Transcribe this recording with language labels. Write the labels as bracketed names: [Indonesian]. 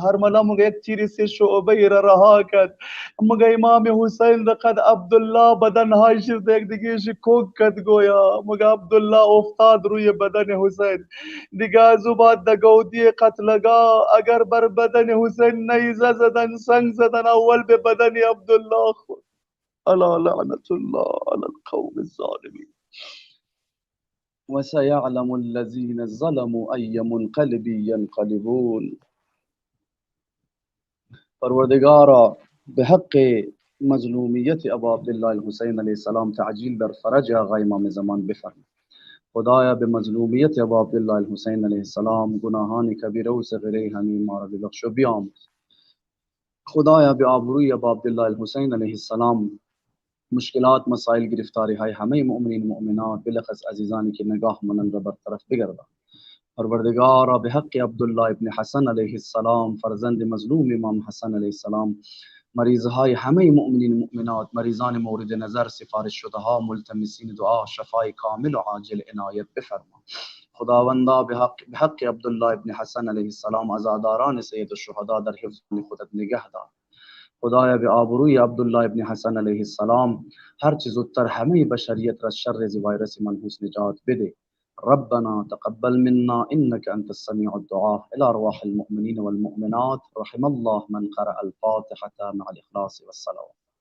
[Persian] هرمله مگه یک تیر سه شعبه را رها کرد. مگه امام حسین دقد عبدالله بدنهایش یک دیگهش کوک کد گویا. مگه عبدالله افتاد روی بدن حسین. دیگه از او بعد در گودی قتلگاه اگر بر بدن حسین نیزه زدن، سنگ زدن، اول به بدن عبدالله خود. [Arabic] الا لعنت الله على القوم الظالمين وسيعلم الذين ظلموا أي منقلب ينقلبون. [Persian] پروردگارا به حق مظلومیت ابا عبدالله الحسین علیه السلام تعجیل در فرج آقا امام زمان بفرما. خدایا به مظلومیت ابا عبدالله الحسین علیه السلام گناهان کبیره و صغیره همین ما را ببخش و بیامرز. خدایا به آبروی ابا عبدالله الحسین علیه السلام مشکلات، مسائل، گرفتاری های همه مؤمنین و مؤمنات بلخص عزیزانی که نگاه منند را برطرف بگردان. پروردگارا به حق عبدالله ابن حسن علیه السلام فرزند مظلوم امام حسن علیه السلام، مریض های همه مؤمنین و مؤمنات، مریضان مورد نظر، سفارش شده ها، ملتمسین دعا، شفای کامل و عاجل عنایت بفرما. خداوندا به حق عبدالله ابن حسن علیه السلام عزاداران سید الشهدا در حفظ خودت نگه دار. خدایا به آبروی عبدالله ابن حسن علیه السلام هر چه زودتر همه بشریت را شر ویروس منحوس نجات بده. [Arabic] ربنا تقبل منا انك انت السميع الدعاء. الى ارواح المؤمنين والمؤمنات رحم الله من قرأ الفاتحة مع الاخلاص والصلوات.